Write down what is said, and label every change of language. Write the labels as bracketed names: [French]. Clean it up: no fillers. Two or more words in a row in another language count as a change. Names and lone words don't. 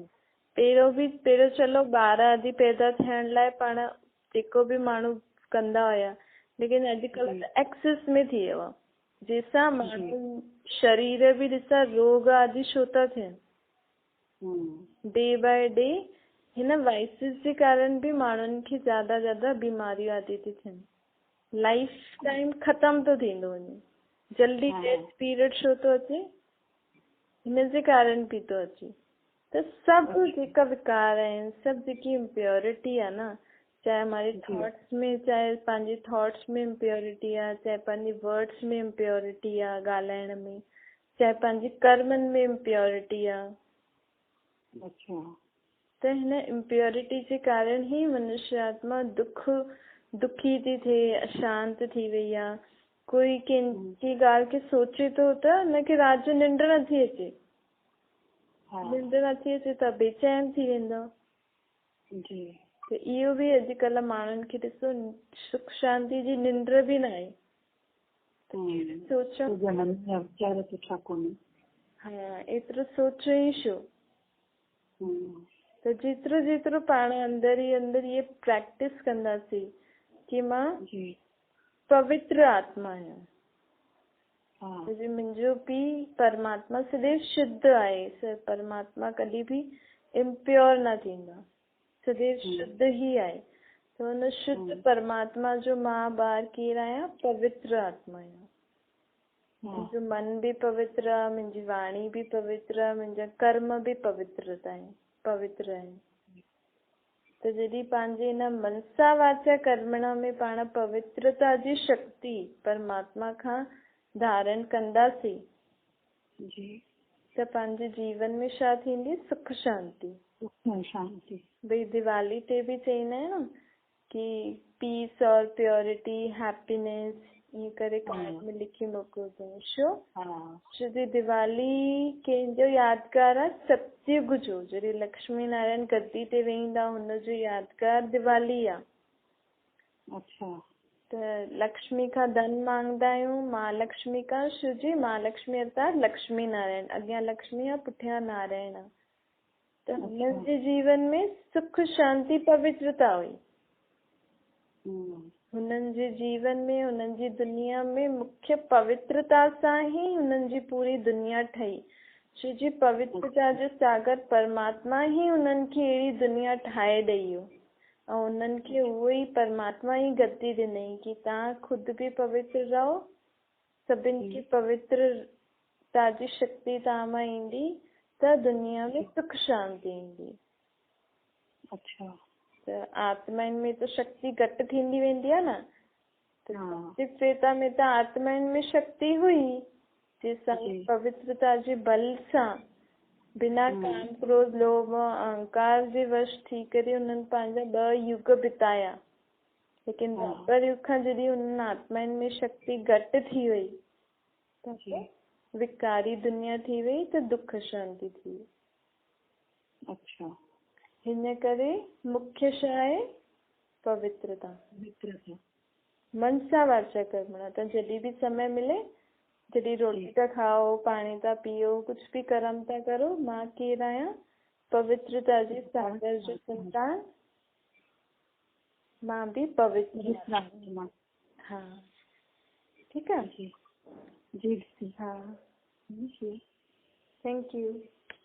[Sindhi] पहिरियों चलो ॿार आदि पैदा थियण लाइ पाण जेको बि माण्हू कंदा हुया, लेकिन अॼुकल्ह त एक्सेस में थी वियो आहे, जंहिंसां माण्हू शरीर बि ॾिसां रोग आदि छो था थियनि [English] day by day. [Sindhi] हिन वाइसिस जे कारण बि माण्हुनि खे ज्यादा बीमारियूं आदि थी थियनि, [English] life time [Sindhi] ख़तम थो थींदो वञे, जल्दी [English] death period [Sindhi] छो थो अचे? हिन जे कारण बि थो अचे। तो सब जेका विकार आहिनि, सब जेकी इम्प्योरिटी आहे न, चाहे हमारे थॉट्स में, चाहे पंहिंजे थॉट्स में इम्प्योरिटी आहे, चाहे पंहिंजे वर्ड्स में इम्प्योरिटी आहे ॻाल्हाइण में, चाहे पंहिंजे कर्मनि में इम्प्योरिटी आहे। अच्छा। त हिन इम्प्योरिटी जे कारण ही मनुष्य आत्मा दुखी थी थिए, अशांत थी वई आहे। कोई कंहिंजी ॻाल्हि खे सोचे थो त हुनखे राति जो निंड नथी अचे, निंड नथी अचे त बेचैन थी वेंदो। त इहो बि अॼुकल्ह माण्हुनि खे ॾिसो, सुख शांति जी निंड बि न आहे। सोचो हा, एतिरो सोचो ई छो। त जेतिरो जेतिरो पाण अंदर ई अंदर ये प्रैक्टिस कंदासीं कि मां पवित्र आत्मा आहियां, मुंहिंजो पीउ परमात्मा सदैव शुद्ध आहे, परमात्मा कॾहिं बि इम्प्योर न थींदा, सदैव शुद्ध ही आहे। त हुन शुद्ध परमात्मा जो मां ॿार केरु आहियां? पवित्र आत्मा आहियां। मुंहिंजो मन बि पवित्र आहे, मुंहिंजी वाणी बि पवित्र आहे, मुंहिंजा कर्म बि पवित्र आहिनि। त जॾहिं पंहिंजे हिन मनसा वाचा कर्मणा में पाण पवित्रता जी शक्ति परमात्मा खां धारण कंदासीं त पंहिंजे जीवन में छा थींदी? सुख शांति। भई दिवाली ते बि चईंदा आहिनि न कि [English] peace and purity, happiness, [Sindhi] ईअं करे कार्ड में लिखी मोकिलिजो। छो जो दिवाली कंहिंजो यादगार आहे? सतयुग जो, जॾहिं लक्ष्मी नारायण गद्दी ते वेहींदा हुनजो यादगार दिवाली आहे। अच्छा। त लक्ष्मी खां धन मांगदा आहियूं, महालक्ष्मी खां, छो जी महालक्ष्मी अर्थात लक्ष्मी नारायण, अॻियां लक्ष्मी आहे, पुठियां नारायण आहे। त हुननि जे जीवन में सुख शांति पवित्रता हुई। हुननि जे जीवन में, हुननि जी दुनिया में मुख्य पवित्रता सां ही हुननि जी पूरी दुनिया ठही। छो जी पवित्रता जो सागर परमात्मा ही हुननि खे अहिड़ी दुनिया ठाहे ॾेई वियो, ऐं हुननि खे उहो ई परमात्मा ई गद्दी ॾिनई कि तव्हां खुदि बि पवित्र रहो, सभिनि खे पवित्रता जी शक्ति तव्हां मां ईंदी त दुनिया में सुख शांति ईंदी। अच्छा। त आत्माउनि में त शक्ति घटि थींदी वेंदी आहे न, त्रेता में त आत्माउनि में शक्ति हुई, जंहिंसां पवित्रता जे बल सां बिना काम क्रोध लोभ अहंकार जे वश थी करे हुननि पंहिंजा 2 युग बिताया। लेकिन द्वापर युग खां जॾहिं हुननि आत्माउनि में शक्ति घटि थी वई त विकारी दुनिया थी वई, त दुख शांति थी वई। अच्छा। हिन करे मुख्य छा आहे? पवित्रता। मनसा वाचा कर्मणा। त जॾहिं बि समय मिले, जॾहिं रोटी था खाओ, पाणी था पियो, [Hindi] कुछ भी [Sindhi] कर्म था करो, मां केरु आहियां? पवित्रता जी सागर जो संतान, मां भी पवित्र। [Hindi] हाँ, ठीक है जी। [English] हाँ, thank you।